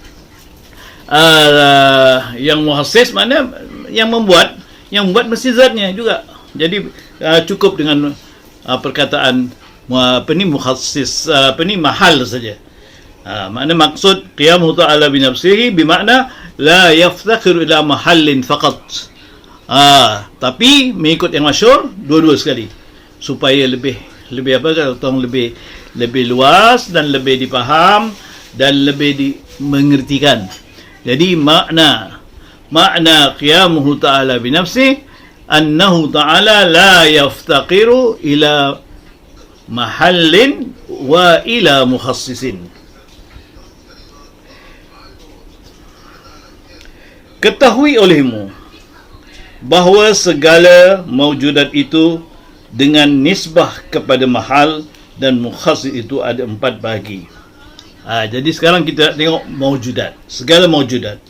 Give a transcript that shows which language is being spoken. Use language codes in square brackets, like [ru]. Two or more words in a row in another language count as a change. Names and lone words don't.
[ms] Yang mukhassis makna yang membuat mesti zatnya juga. Jadi cukup dengan perkataan mukhassis, mahal saja. Makna maksud [ar] قيامه تعالى بنفسه bermakna لا يفتقر إلى محل فقط. [ms] Tapi mengikut yang masyhur dua-dua sekali, supaya lebih lebih luas dan lebih dipaham dan lebih dimengertikan. Jadi makna [ar] قيامه تعالى بنفسه أنه تعالى لا يفتقر إلى محل وإلى مخصص. [ms] Ketahui olehmu bahawa segala maujudat itu dengan nisbah kepada mahal dan mukhassis itu ada 4 bahagi. Jadi sekarang kita tengok maujudat, segala maujudat.